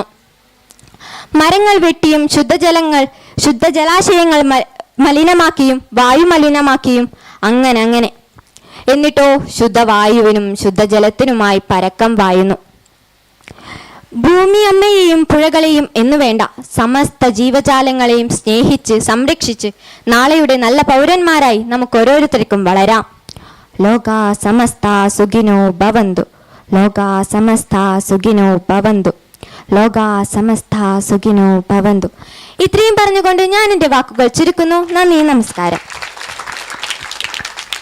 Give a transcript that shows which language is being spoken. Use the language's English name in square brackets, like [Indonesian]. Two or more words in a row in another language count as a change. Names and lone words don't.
[Malayalam] മരങ്ങൾ വെട്ടിയും ശുദ്ധജലാശയങ്ങൾ മലിനമാക്കിയും വായു മലിനമാക്കിയും അങ്ങനെ എന്നിട്ടോ ശുദ്ധവായുവിനും ശുദ്ധജലത്തിനുമായി പരക്കം വായുന്നു. ഭൂമി അമ്മയെയും പുഴകളെയും എന്നുവേണ്ട സമസ്ത ജീവജാലങ്ങളെയും സ്നേഹിച്ച് സംരക്ഷിച്ച് നാളെയുടെ നല്ല പൗരന്മാരായി നമുക്ക് ഓരോരുത്തർക്കും വളരാം. [Sanskrit] ലോകാ സമസ്ത സുഖിനോ ഭവന്തു, ലോകാ സമസ്ത സുഖിനോ ഭവന്തു, ലോകാ സമസ്ത സുഖിനോ ഭവന്തു. [Malayalam] ഇത്രയും പറഞ്ഞുകൊണ്ട് ഞാൻ എൻ്റെ വാക്കുകൾ ചുരുക്കുന്നു. നന്ദി, നമസ്കാരം.